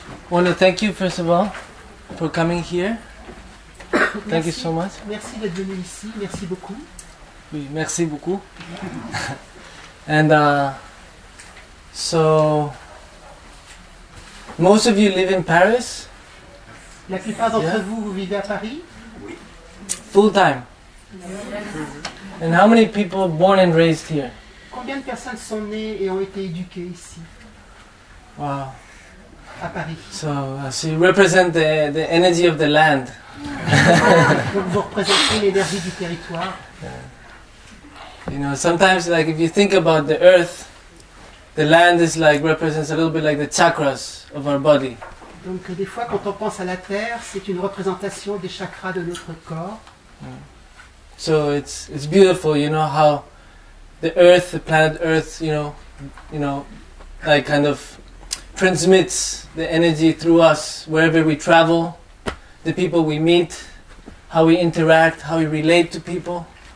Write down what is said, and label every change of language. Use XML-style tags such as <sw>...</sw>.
<en>want to thank you first of all for coming here. Thank you so much.</en> <fr>Merci d'être venu ici, merci beaucoup. Oui, merci beaucoup.</fr> <en>And so, most of you live in Paris?</en> <fr>La plupart d'entre vous vivez à Paris?</fr> <en>Full time? And how many people born and raised here?</en> <fr>Combien de personnes sont nées et ont été éduquées ici? Wow. À Paris.</fr> <en>So you represent the energy of the land.</en> <fr>Donc vous représentez l'énergie du territoire.</fr> <en>You know, sometimes like if you think about the earth, the land is like represents a little bit like the chakras of our body.</en> <fr>Donc des fois quand on pense à la terre, c'est une représentation des chakras de notre corps.</fr> <en>So it's beautiful, you know, how the earth, the planet Earth, you know, like kind of transmits the energy through us wherever we travel, the people we meet, how we interact, how we relate to people.</en>